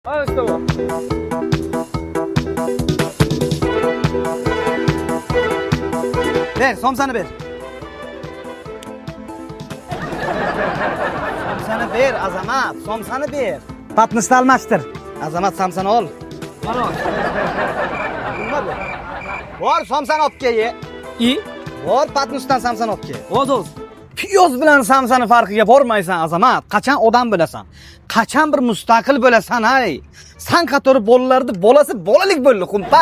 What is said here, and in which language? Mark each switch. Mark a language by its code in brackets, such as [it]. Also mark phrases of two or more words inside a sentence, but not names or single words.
[uz] Hadi Mustafa. Ver, somsani ver. Somsani ver, Azamat, somsani ver. Patnisni almashtir. Azamat, somsani ol. Mana. Nima bu? Bor, somsani olib kel. I? Bor, patnisdan somsani olib kel. Ozoz. Piyoz bilan samsani farqiga bormaysan, Azamat. Qachon odam bo'lasan? Qachon bir mustaqil bo'lasan, ay? Sen qatori bolalarni bolasi bolalik bo'ldi, xumpar.